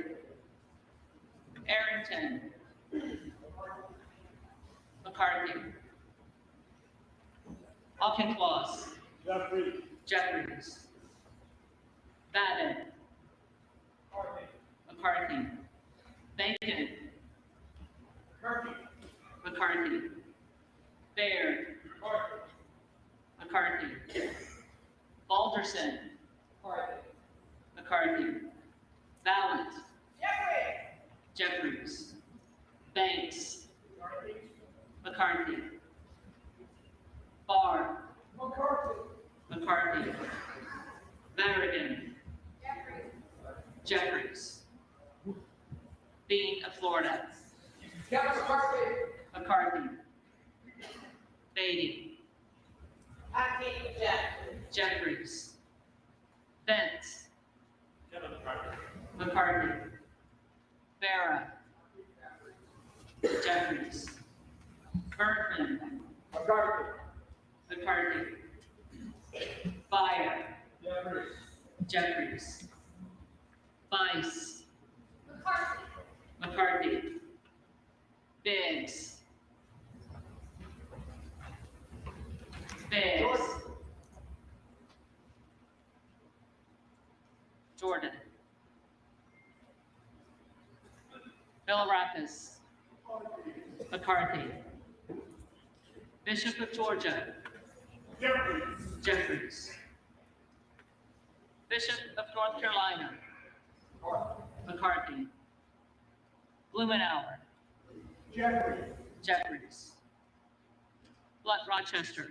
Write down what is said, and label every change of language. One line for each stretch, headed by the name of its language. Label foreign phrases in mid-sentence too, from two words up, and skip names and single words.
English: Arrington. McCarthy. Auchincloss. Jeffries. Babbitt. McCarthy. Bacon. McCarthy. Baird. McCarthy. Balderson. McCarthy. Vallant. Jeffries. Banks. McCarthy. Barr. McCarthy. Merrigan. Jeffries. Bean of Florida. McCarthy. Beatty. Jeffries. Vance. McCarthy. Vera. Jeffries. Bergman. McCarthy. Byer. Jeffries. Vice. McCarthy. Biggs. Biggs. Jordan. Villarapas. McCarthy. Bishop of Georgia. Jeffries. Bishop of North Carolina. McCarthy. Blumenauer. Jeffries. Blunt Rochester.